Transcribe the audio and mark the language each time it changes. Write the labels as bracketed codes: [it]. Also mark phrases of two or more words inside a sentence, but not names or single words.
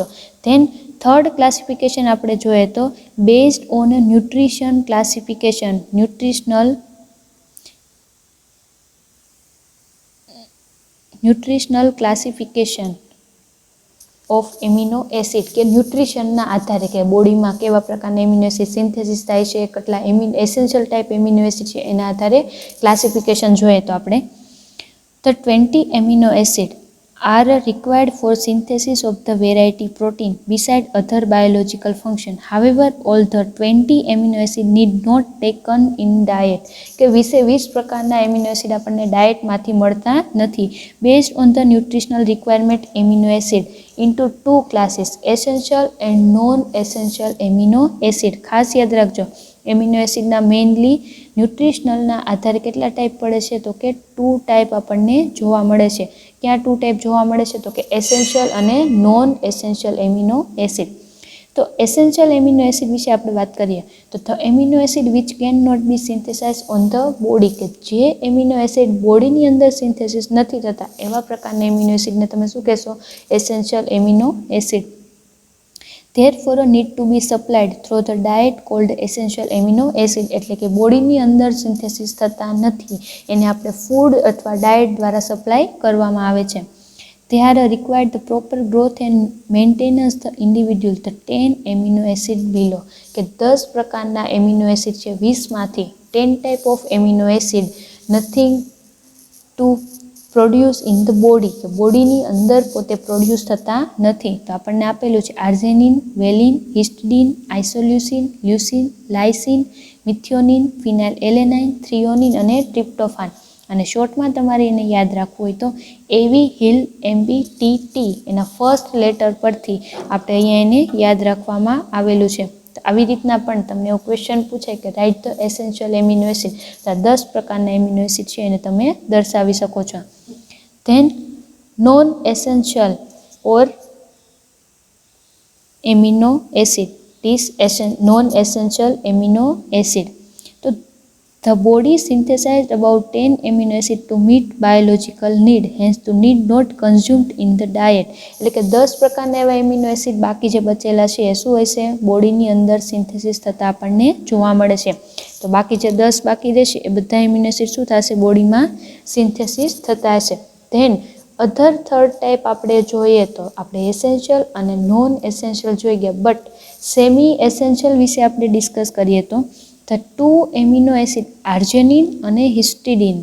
[en] then third classification [gu] આપણે જોઈએ તો [en] based on nutrition classification, nutritional classification of amino acid [gu] કે ન્યુટ્રિશનના આધારે કે બોડીમાં કેવા પ્રકારના [en] amino acid synthesis [gu] થાય છે, કેટલા [en] essential type amino acid [gu] છે એના આધારે ક્લાસિફિકેશન જોઈએ તો આપણે [en] The 20 amino acids are required for synthesis of the variety protein beside other biological function. However, all the 20 amino acids need not taken in diet. [gu] કે 20 પ્રકારના [en] amino acid [gu] આપણને ડાયટમાંથી મળતા નથી. [en] Based on the nutritional requirement amino acid into two classes, essential and non-essential amino acid. [gu] ખાસ યાદ રાખજો [en] amino acidના mainly nutritionalના [gu] આધારે કેટલા ટાઈપ પડે છે તો કે 2 ટાઈપ આપણને જોવા મળે છે. ક્યાં 2 ટાઈપ જોવા મળે છે તો કે એસેન્શિયલ અને [en] non essential amino acid. [gu] તો [en] essential amino acid [gu] વિશે આપણે વાત કરીએ તો [en] the amino acid which can not be synthesize on the body, [gu] કે જે [en] amino acid [gu] બોડીની અંદર સિન્થેસિસ નથી થતા એવા પ્રકારના [en] amino acidને [gu] તમે શું કહેશો [en] essential amino acid. Therefore, need to be supplied through the diet called essential amino acid. [gu] એટલે કે બોડીની અંદર સિન્થેસિસ થતા નથી એને આપણે ફૂડ અથવા ડાયટ દ્વારા સપ્લાય કરવામાં આવે છે. [en] They are required the proper growth and maintenance the individual the 10 amino acid below. [gu] કે 10 પ્રકારના [en] amino acid [gu] છે 20માંથી 10 [en] type of amino acid nothing to produce in the body, [gu] કે બોડીની અંદર પોતે પ્રોડ્યુસ થતા નથી. તો આપણને આપેલું છે આર્જેનિન, વેલિન, હિસ્ટિડિન, આઇસોલ્યુસિન, લ્યુસિન, લાઇસિન, મિથિયોનિન, ફિનાઇલ એલેનાઇન, થ્રિયોનિન અને ટ્રિપ્ટોફાન. અને શોર્ટમાં તમારે એને યાદ રાખવું હોય તો એવી હિલ MBTT એના [en] first letter [gu] પરથી આપણે અહીંયા એને યાદ રાખવામાં આવેલું છે. તો આવી રીતના પણ તમને એવો ક્વેશ્ચન પૂછાય કે [en] write the essential amino acid, [gu] તો આ 10 પ્રકારના [en] amino acid [gu] છે એને તમે દર્શાવી શકો છો. [en] Then non-essential or amino acid, non-essential amino acid. So the body synthesized about 10 amino acid to meet biological need, hence to need not consumed in the diet. [gu] એટલે કે 10 પ્રકારના એવા [en] amino acid [gu] બાકી જે બચેલા છે એ શું હશે બોડીની અંદર સિન્થેસિસ થતા આપણને જોવા મળે છે. તો બાકી જે 10 બાકી રહેશે એ બધા [en] amino acid [gu] શું થશે [en] bodyમાં synthesis [gu] થતા હશે. [en] then other third type [gu] આપણે જોઈએ તો આપણે એસેન્શિયલ અને [en] non essential [gu] જોઈ ગયા, [en] but semi essential [gu] વિશે આપણે ડિસ્કસ કરીએ તો [en] the 2 amino acid [gu] આર્જેનિન અને હિસ્ટિડિન.